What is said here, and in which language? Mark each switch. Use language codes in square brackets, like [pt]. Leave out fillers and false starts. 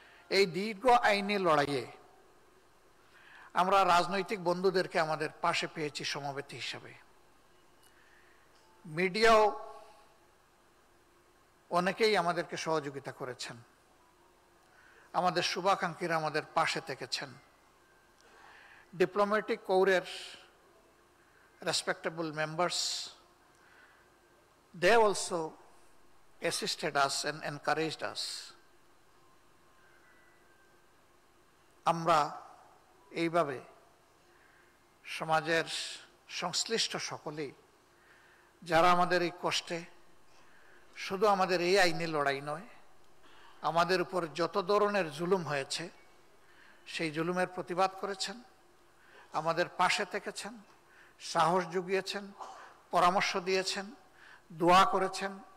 [bn] এই দীর্ঘ আইনি লড়াইয়ে আমরা রাজনৈতিক বন্ধুদেরকে আমাদের পাশে পেয়েছি সমবেতী হিসাবে। মিডিয়াও অনেকেই আমাদেরকে সহযোগিতা করেছেন। আমাদের শুভাকাঙ্ক্ষীরা আমাদের পাশে থেকেছেন। [en] Diplomatic কোরের respectable members, they also assisted us and encouraged us. [bn] আমরা এইভাবে সমাজের সংশ্লিষ্ট সকলেই, যারা আমাদের এই কষ্টে, শুধু আমাদের এই আইনি লড়াই নয়, আমাদের উপর যত ধরনের জুলুম হয়েছে সেই জুলুমের প্রতিবাদ করেছেন, আমাদের পাশে থেকেছেন, সাহস জুগিয়েছেন, পরামর্শ দিয়েছেন, দোয়া করেছেন।